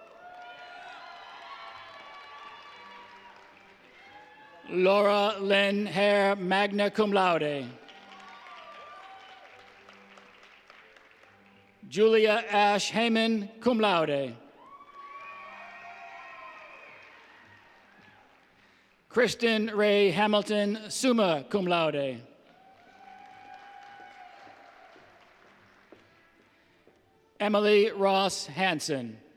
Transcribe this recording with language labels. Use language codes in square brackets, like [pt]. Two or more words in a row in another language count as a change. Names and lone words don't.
[en] Laura Lynn Hare, [la] magna cum laude. [en] Julia Ash Heyman, [la] cum laude. [en] Kristen Ray Hamilton, [la] summa cum laude. [en] Emily Ross Hanson.